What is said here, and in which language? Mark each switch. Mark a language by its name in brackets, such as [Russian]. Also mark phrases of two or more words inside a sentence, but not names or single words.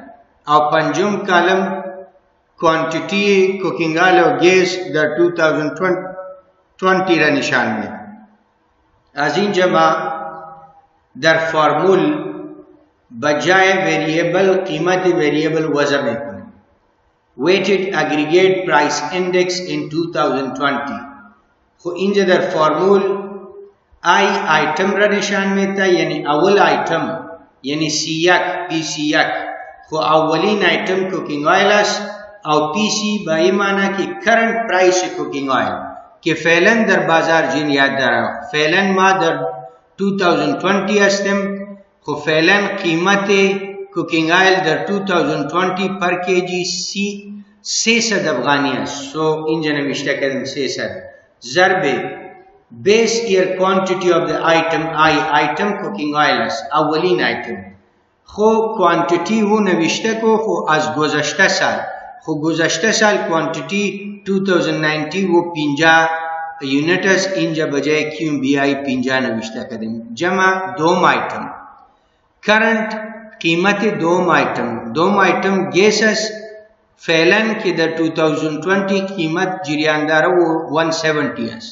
[Persian] او پنجم کالم [English] quantity cooking oil [Persian] او گیس در 2020 را نشان میده. از اینجا ما در فرمول بجای ویریبل قیمت ویریبل وضع میکنیم. [English] weighted aggregate price index in 2020. [Persian] خو اینجا در فرمول I آیتم را نشان میده، یعنی اول آیتم یعنی C1 PC1 خو اولین آیتم [English] cooking oil [Persian] است او PC با این معنی که [English] current price cooking oil [Persian] که فعلا در بازار جین یاد دارم. فعلا ما در 2020 هستیم خو فعلا قیمت [English] cooking oil [Persian] در 2020 پر کیجی 300 افغانی است. سو اینجا نوشته کردم 300 ضرب [English] base year quantity of the item item cooking oil [Persian] است اولین ایتم. خو کوانتیتی و نوشته کو خو از گذشته سال، خو گذشته سال کوانتیتی 2019 و 50 یونیت است. اینجا بجای کیوم بی آی 50 نوشته کردیم. جمع دوم ایتم current قیمت دوم ایتم گیس است فعلا که در 2020 قیمت جریان داره و 170 است.